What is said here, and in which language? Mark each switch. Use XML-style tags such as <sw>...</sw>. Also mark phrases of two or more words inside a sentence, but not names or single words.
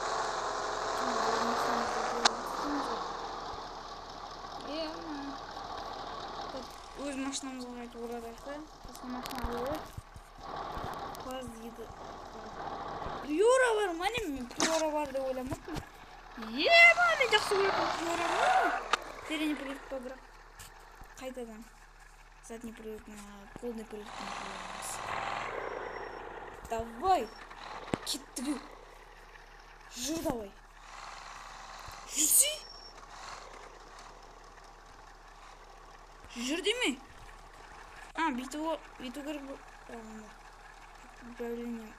<kk>Өз машинамызға қайтып оралайық та. Басқа машина алып. Класс дейді. Приора бар ма? Мен Приора бар деп ойламаппын. Мен жақсы көретін Приора бар.</kk> <ru>Передний привод</ru> <kk>бірақ. қайтадан</kk> <ru>задний привод на полный привод</ru> <kk>қоямыз. Давай, кеттік. Жүр давай. Жүрсей. Жүр деме. Бүйту керек бұл. Управление.</kk>